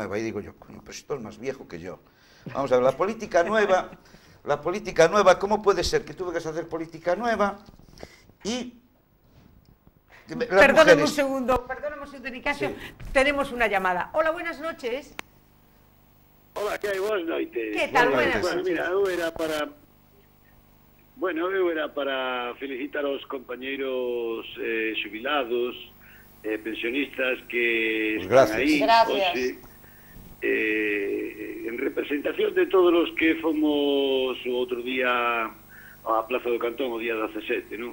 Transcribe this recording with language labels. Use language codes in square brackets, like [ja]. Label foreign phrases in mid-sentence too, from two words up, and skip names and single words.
[es] Y digo yo, coño, pues esto es más viejo que yo. Vamos a ver, la política nueva, ¿cómo puede ser que tú vengas a hacer política nueva y... las Perdóname un mujeres- segundo, Nicasio, tenemos una llamada. Hola, buenas noches. [gl] Hola, que hai boas noites. Que tal? [es] Buenas Buenas Bueno, noches. mira, [gl] eu era para felicitar aos compañeiros xubilados, pensionistas que [es] Pues [gl] están [es] gracias. [gl] aí. [es] Gracias. [gl] Hoxe, en representación de todos os que fomos o outro día á Plaza do Cantón, o día 17, non?